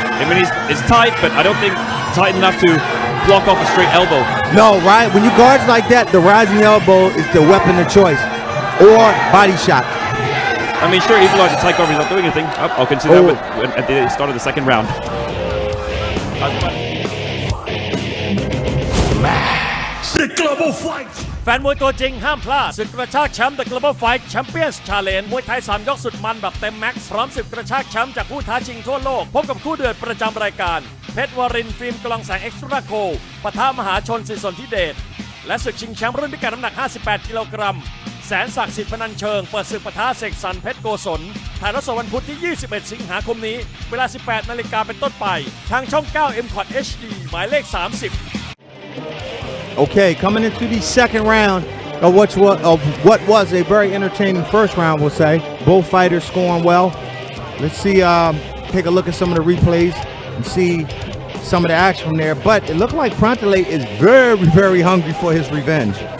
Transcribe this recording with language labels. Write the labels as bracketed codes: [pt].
[en] I mean, it's tight, but I don't think tight enough to block off a straight elbow. No, right? When you guard like that, the rising elbow is the weapon of choice. Or body shot. I mean, sure, Ivalo has a tight guard, he's not doing anything. I'll consider that at the start of the second round. [th] The Global Fight แฟนมวยตัวจริงห้ามพลาดศึกกระชากแชมป์ The Global Fight Champions Challenge มวยไทย3ยกสุดมันแบบเต็มแม็กซ์พร้อมศึกกระชากแชมป์จากผู้ท้าชิงทั่วโลกพบกับคู่เดือดประจำรายการเพชรวรินทร์ฟิล์มกลองแสงเอ็กซ์ตร้าโคปะทะมหาชนศิษย์สนธิเดชและศึกชิงแชมป์รุ่นพิกัดน้ำหนัก58กิโลกรัมแสนศักดิ์สิทธิ์พนัญเชิงเปิดศึกปะทะเสกสรรเพชรโกศลถ่ายทอดสดวันพุธที่21สิงหาคมนี้เวลา 18 นาฬิกาเป็นต้นไปทางช่อง 9 M-Cot HD หมายเลข 30 [en] Okay, coming into the second round of what was a very entertaining first round, we'll say. Both fighters scoring well. Let's see, take a look at some of the replays and see some of the action from there. But it looked like Prantalay is very, very hungry for his revenge.